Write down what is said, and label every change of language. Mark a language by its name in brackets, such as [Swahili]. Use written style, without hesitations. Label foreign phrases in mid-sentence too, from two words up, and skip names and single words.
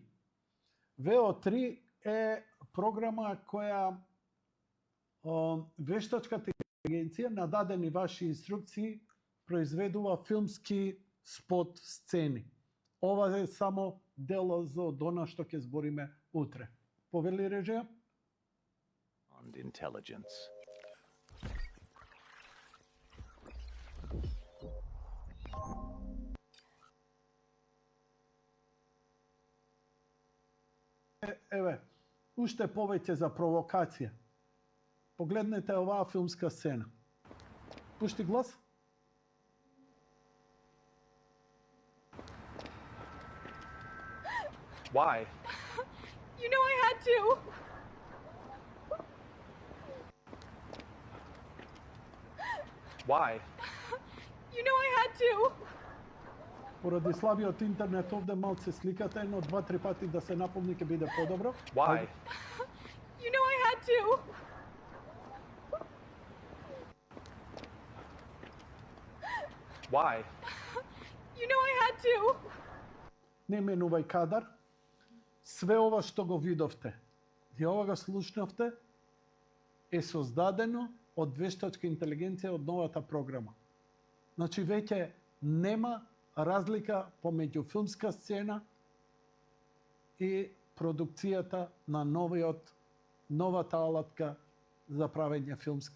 [Macedonian] VO3 е програма која вештачката интелигенција на дадени ваши инструкции произведува филмски спот сцени. Ова е само дел од она што ќе збориме утре. Повели режија? [English] And intelligence. [Macedonian] Еве, уште повеќе за провокација. Погледнете оваа филмска сцена. Пушти глас. [English] Why? You know I had to. Why? You know I had to. [Macedonian] Поради слабиот интернет овде малце сликата, едно, 2-3 пати да се наполни ќе биде подобро. [English] Why? You know I had to. Why? You know I had to. [Macedonian] Не менувај кадар. Све ова што го видовте и ова го слушнавте е создадено од вештачка интелигенција од новата програма. Значи веќе нема разлика помеѓу филмска сцена и продукцијата на новата алатка за правење филмски сцени.